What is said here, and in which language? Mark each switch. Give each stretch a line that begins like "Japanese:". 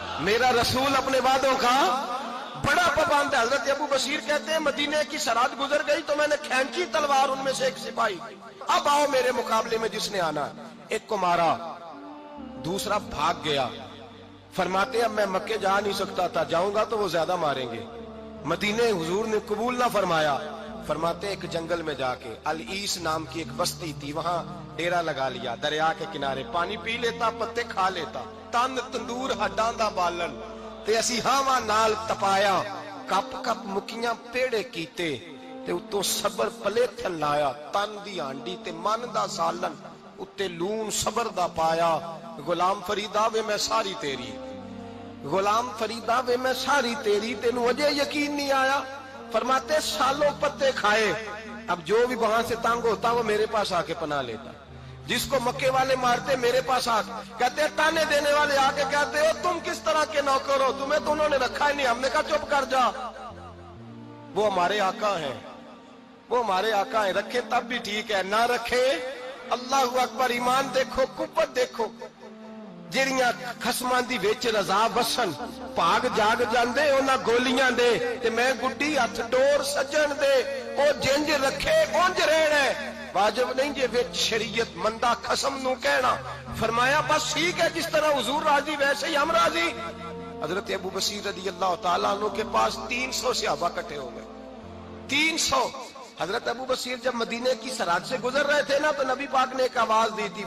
Urdu: میرا رسول اپنے وعدوں کا بڑا پابند ہے۔ حضرت ابو بصیر کہتے ہیں مدینے کی سرحد گزر گئی تو میں نے کھینچی تلوار ان میں سے ایک سپاہی، اب آؤ میرے مقابلے میں جس نے آنا ہے۔ ایک کو مارا، دوسرا بھاگ گیا۔ فرماتے اب میں مکے جا نہیں سکتا تھا، جاؤں گا تو وہ زیادہ ماریں گے، مدینے حضور نے قبول نہ فرمایا. فرماتے ایک جنگل میں جا کے العیس نام کی ایک بستی تھی, وہاں ڈیرا لگا لیا, دریا کے کنارے پانی پی لیتا, پتے کھا لیتا,
Punjabi: تن تندور ہڈاں دا بالن تے اسی ہاواں نال تپایا, کپ کپ مکیاں پیڑے کیتے تے اتوں صبر پلیتھن لایا, تن دی ہانڈی تے من دا سالن اتے لون صبر دا پایا. غلام فریدا وے میں ساری تیری, غلام فریدا وے میں ساری تیری, تینوں اجے یقین نہیں آیا.
Urdu: فرماتے سالوں پتے کھائے, اب جو بھی وہاں سے تنگ ہوتا وہ میرے پاس آ کے پناہ لیتا. جس کو مکے والے مارتے میرے پاس آ کہتے تانے دینے والے آ کے کہتے ہو تم کس طرح کے نوکر ہو, تمہیں تو انہوں نے رکھا ہی نہیں. ہم نے کہا چپ کر جا, وہ ہمارے آقا ہیں, وہ ہمارے آقا ہیں, رکھے تب بھی ٹھیک ہے, نہ رکھے اللہ اکبر. ایمان دیکھو, قوت دیکھو,
Punjabi: جڑیاں خصماں دی وچ رضا وسن, بھاگ جاگ جاندے انہاں گولیاں دے تے میں گڈی ہتھ ڈور سجن دے, او جنج رکھے اونج رہنا ہے. واجب نہیں جے وچ شریعت مندہ خصم نو کہنا.
Urdu: فرمایا بس ٹھیک ہے, جس طرح حضور راضی ویسے ہی ہم راضی. حضرت ابو بصیر رضی اللہ تعالیٰ عنہ کے پاس 300 صحابہ کٹھے ہو گئے, 300. حضرت ابو بصیر جب مدینے کی سرحد سے گزر رہے تھے نا, تو نبی پاک نے ایک آواز دی تھی.